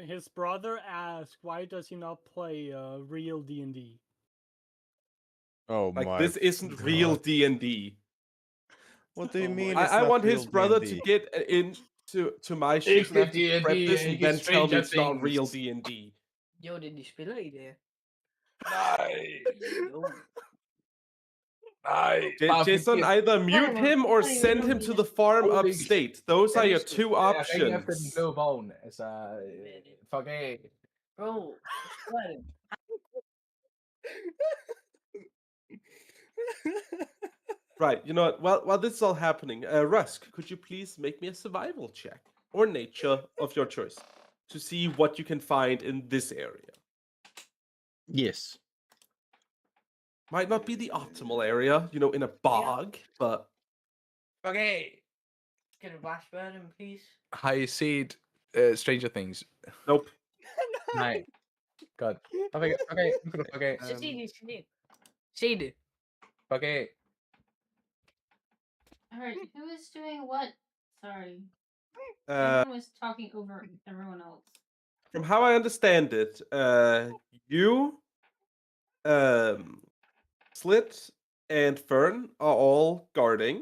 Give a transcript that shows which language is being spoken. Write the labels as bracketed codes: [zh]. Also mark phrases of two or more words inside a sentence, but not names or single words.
[en] his brother asked why does he not play real D&D? Oh Like my! this isn't real God. D&D. What do you Oh my mean? God. it's I not want his real brother D&D? to get into my shit It's and have the to prep D&D, this and it's then tell me Stranger it's not real Things. D&D. [da] Gjorde de spiller i det? Nej. Jo. Nej. [en] Jason, either mute him or Whatever, send him to the farm Holy upstate. Those are your 2 [da] Jeg ringer efter den [en] options. [da] blå vogn. Altså, fuck af. Bro, hvad er det? [en] Right, you know what? While this is all happening, Rusk, could you please make me a survival check or nature of your choice to see what you can find in this area? Yes. Might not be the optimal area, in a bog, but Okay. [da] Skal du bare spørge dem, please? Har I set Stranger Things? [en] nope. [da] Nej. Godt. Okay. Så sig det, sig det. Sig det. Okay. [en] Alright, who is doing what? Sorry. Uh, Everyone was talking over everyone else. from how I understand it, you, Slit, and Fern are all guarding.